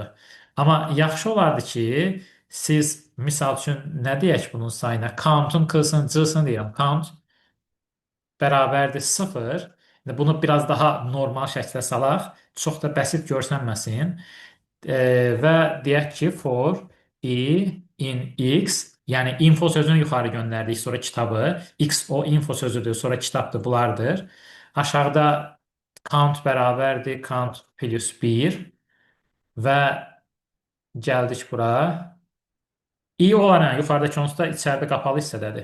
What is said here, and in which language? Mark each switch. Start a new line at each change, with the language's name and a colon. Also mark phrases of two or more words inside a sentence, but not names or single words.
Azerbaijani: Amma yaxşı olardı ki, siz misal üçün nə deyək bunun sayına? Count'un k-sını, c-sını deyirəm. Count bərabərdir 0. İndi bunu biraz daha normal şəklə salaq. Çox da bəsit görsənməsin. Və deyək ki,
English: for i in x,
Azerbaijani: yəni info sözünü yuxarı göndərdik, sonra kitabı. X o info sözüdür, sonra kitabdır, bunlardır. Aşağıda count bərabərdir,
English: count plus
Azerbaijani: 1 və gəldik bura. I olaraq yuxarıdakı onsuz da içəridə qapalı hissədədir.